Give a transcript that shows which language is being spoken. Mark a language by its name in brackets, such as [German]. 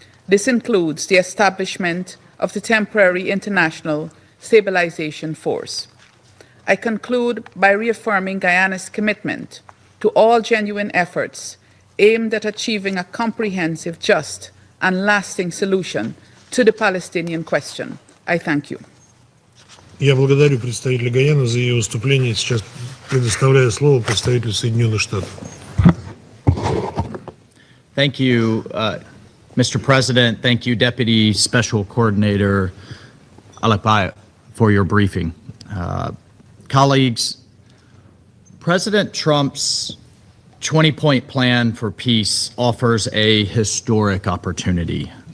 [English] This includes the establishment of the temporary international stabilization force. I conclude by reaffirming Guyana's commitment to all genuine efforts aimed at achieving a comprehensive, just, and lasting solution to the Palestinian question. I thank you. [Russian] Я благодарю представителя Гаяны за ее выступление. Сейчас предоставляю слово представителю Соединенных Штатов. [English] Thank you, Mr. President. Thank you, Deputy Special Coordinator Alekpaev, for your briefing. Colleagues, President Trump's 20-point plan for peace offers a historic opportunity.